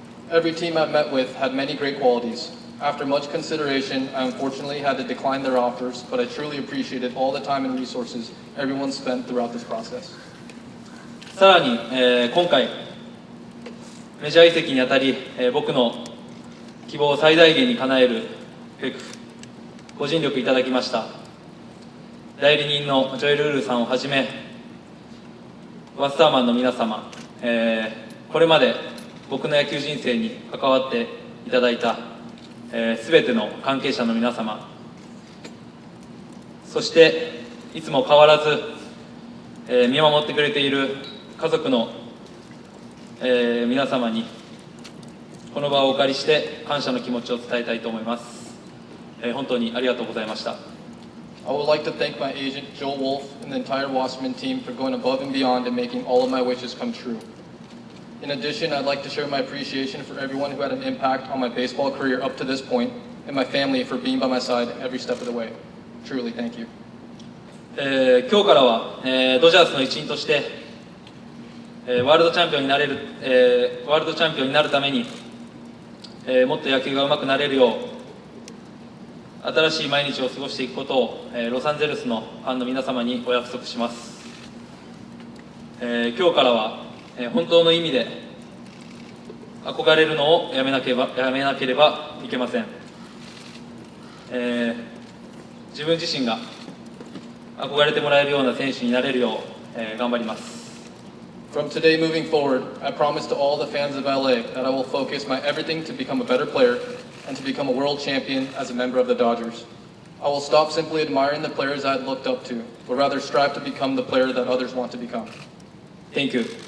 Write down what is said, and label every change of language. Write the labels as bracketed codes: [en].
[en] Every team I've met with had many great qualities. After much consideration, I unfortunately had to decline their offers, but I truly appreciated all the time and resources everyone spent throughout this process. [ja] さらに、今回メジャー移籍にあたり、僕の希望を最大限に叶えるべくご尽力いただきました代理人のジョエル・ウルーさんをはじめワスターマンの皆様、これまで僕の野球人生に関わっていただいたすべての関係者の皆様、そしていつも変わらず見守ってくれている家族の皆様にこの場をお借りして感謝の気持ちを伝えたいと思います。本当にありがとうございました。 [en] I would like to thank my agent, Joel Wolf, and the entire Wasserman team for going above and beyond and making all of my wishes come true. In addition, I'd like to share my appreciation for everyone who had an impact on my baseball career up to this point, and my family for being by my side every step of the way. Truly, thank you. [ja] 今日からは、ドジャースの一員として、ワールドチャンピオンになれる、ワールドチャンピオンになるために、もっと野球が上手くなれるよう新しい毎日を過ごしていくことを、ロサンゼルスのファンの皆様にお約束します。今日からは、本当の意味で憧れるのをやめなければいけません。自分自身が憧れてもらえるような選手になれるよう、頑張ります。 [en] From today moving forward, I promise to all the fans of LA that I will focus my everything to become a better player and to become a world champion as a member of the Dodgers. I will stop simply admiring the players I looked up to, but rather strive to become the player that others want to become. Thank you.